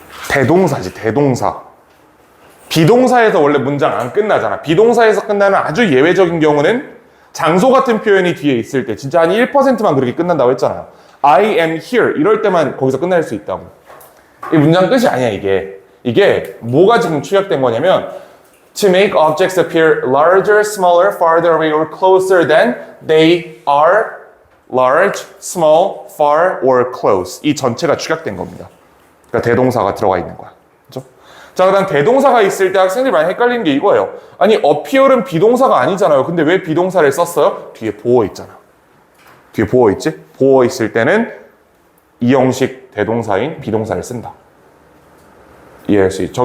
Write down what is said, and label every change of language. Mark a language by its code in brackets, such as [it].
[ko] 대동사지, 대동사. 비동사에서 원래 문장 안 끝나잖아. 비동사에서 끝나는 아주 예외적인 경우는 장소 같은 표현이 뒤에 있을 때 진짜 한 1%만 그렇게 끝난다고 했잖아요. [en] I am here [ko] 이럴 때만 거기서 끝날 수 있다고. 이 문장 끝이 아니야 이게. 이게 뭐가 지금 축약된 거냐면 [en] to make objects appear larger, smaller, farther away or closer than they are large, small, far or close. [ko] 이 전체가 축약된 겁니다. 그러니까 대동사가 들어가 있는 거야. 그렇죠? 자, 그다음 대동사가 있을 때 학생들이 많이 헷갈리는 게 이거예요. 아니, appear은 비동사가 아니잖아요. 근데 왜 비동사를 썼어요? 뒤에 보어 있잖아. 뒤에 보어 있지? 보어 있을 때는 이 형식 대동사인 비동사를 쓴다. 이해할 수 있죠?